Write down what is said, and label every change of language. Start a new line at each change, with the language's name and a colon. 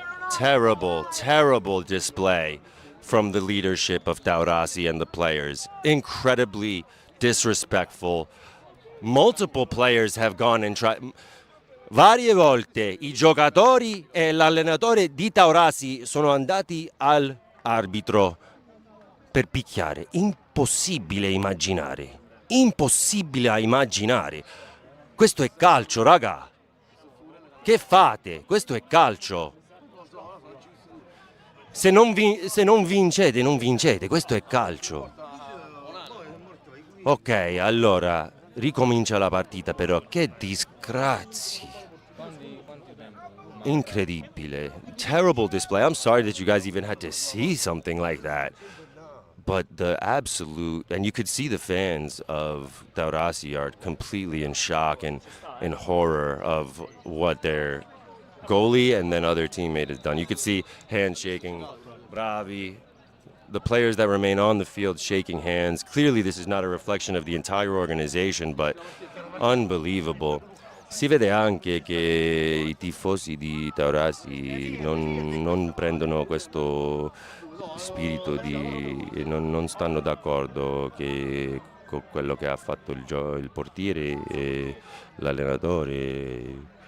English: Terrible display from the leadership of Taurasi and the players. Incredibly disrespectful. Multiple players have gone and tried.
Italian: Varie volte i giocatori e l'allenatore di Taurasi sono andati all'arbitro per picchiare. Impossibile a immaginare. Questo è calcio, raga. Che fate? Questo è calcio. Se non vincete, non vincete. Questo è calcio. Ok, allora ricomincia la partita, però che disgrazi. Incredibile.
English: Terrible display. I'm sorry that you guys even had to see something like that. But the absolute, and you could see the fans of Taurasi are completely in shock and in horror of what their goalie and then other teammate has done. You could see handshaking, bravi, the players that remain on the field shaking hands. Clearly this is not a reflection of the entire organization, but unbelievable.
Italian: Si vede anche che i tifosi di Taurasi non prendono questo spirito non stanno d'accordo con quello che ha fatto il portiere e l'allenatore.